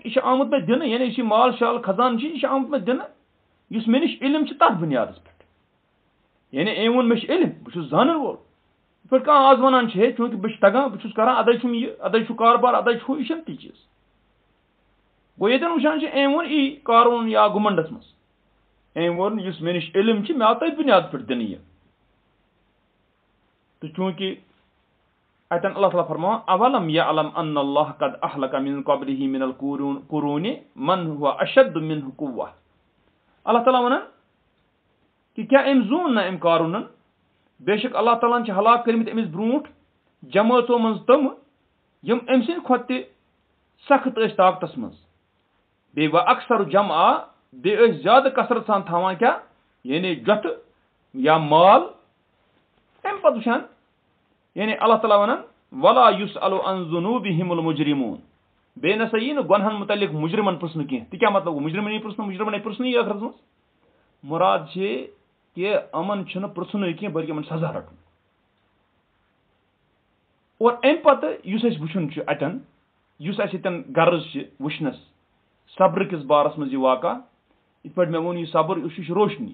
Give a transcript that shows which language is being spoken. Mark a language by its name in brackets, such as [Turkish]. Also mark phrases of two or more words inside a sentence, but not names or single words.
[Kashmiri] یہِ چھُ آمُت مےٚ دِنہٕ یعنی یُس یہِ مال شال خزان چھُ یہِ چھُ آمُت مےٚ دِنہٕ یُس مےٚ نِش علم چھُ تتھ بُنیادس پٮ۪ٹھ یعنی أمۍ ووٚن مےٚ چھُ علم بہٕ چھُس زانن وول یِتھ پٲٹھۍ کانٛہہ آز ونان چھُ ہے چوٗنٛکہِ بہٕ چھُس تگان بہٕ چھُس کران ادے چھُم یہِ ادے چھُ کاربار ادے چھُ یہِ چھُنہٕ تی چیٖز گوٚو ییٚتٮ۪ن وٕچھان چھِ أمۍ ووٚن یی قارون یا گُمنڈس منٛز أمۍ ووٚن یُس مےٚ نِش علم چھُ مےٚ آو تٔتھۍ بُنیادس پٮ۪ٹھ دِنہٕ یہِ تہٕ چوٗنٛکہِ اتٮ۪ن اللہ تعالیٰ فرماوان [Arabic] اولم یعلم ان اللہ قد اہلک من قبلہ من القرون من هو اشد منہ قوہ [Kashmiri] اللہ تعالیٰ ونان کہ کیٛاہ أمۍ زون نہ أمۍ قارونن بے شک اللہ تعالیٰ ہن چھِ ہلاک کٔرمٕتۍ أمِس برونٛٹھ جمٲژو منٛز تِم یِم أمۍ سٕنٛدِ کھۄتہٕ تہِ سخت ٲسۍ طاقتس منٛز بیٚیہِ وَ اکثر جمع بیٚیہِ ٲسۍ زیادٕ کثرت سان تھاوان کیٛاہ یعنی جۄٹھٕ یا مال اَمہِ پتہٕ وٕچھان یعنی اللہ تعالیٰ ونان [Arabic] ولا یُسألُ عن ذنوبہم المجرمون [Kashmiri] بیٚیہِ نسا یی نہٕ گۄنہن متعلق مُجرمن پرژھنہٕ کینٛہہ تہِ کیٛاہ مطلب گوٚو مُجرمن یی پرژھنہٕ مُجرمن ہے پرژھنٕے ٲخرس منٛز مُراد چھِ کہِ یِمن چھُنہٕ پرژھنُے کینٛہہ بٔلکہِ یِمن سزا رٹُن اور اَمہِ پتہٕ یُس اَسہِ وٕچھُن چھُ اتٮ۪ن یُس اَسہِ ییٚتٮ۪ن غرض چھِ وٕچھنس صبرٕ کِس بارس منٛز یہِ واقع یِتھ پٲٹھۍ مےٚ ووٚن یہِ صبر یہِ چھُ روشنی